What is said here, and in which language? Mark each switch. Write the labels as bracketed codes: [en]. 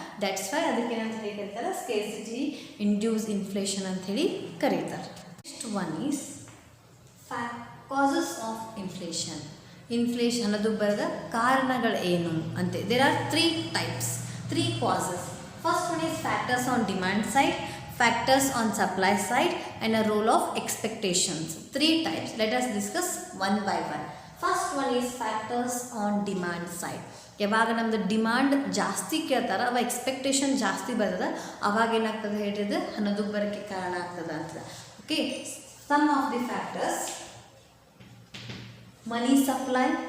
[en] that's why [kn] ಅದಕ್ಕೆ ಏನಂತ ಹೇಳಿ ಕರೀತಾರೆ, ಸ್ಕೇರ್ಸಿಟಿ ಇಂಡ್ಯೂಸ್ ಇನ್ಫ್ಲೇಷನ್ ಅಂಥೇಳಿ ಕರೀತಾರೆ. [en] Next one is causes of inflation. [kn] Inflation ಅನ್ನೋದು ಬರದ ಕಾರಣಗಳು ಏನು ಅಂತೆ. [en] There are 3 types, 3 causes. First one is factors on demand side, factors on supply side, and a role of expectations. 3 types. Let us discuss one by one. First one is factors on demand side. [kn] ಯಾವಾಗ ನಮ್ಮದು demand ಜಾಸ್ತಿ ಕೇಳ್ತಾರೆ, ಅವಾಗ expectation ಜಾಸ್ತಿ ಬರ್ತದೆ, ಅವಾಗ ಏನಾಗ್ತದೆ ಹೇಳಿದ್ರೆ ಅನ್ನೋದು ಬರೋಕ್ಕೆ ಕಾರಣ ಆಗ್ತದೆ ಅಂತ. [en] okay, some of the factors: money supply,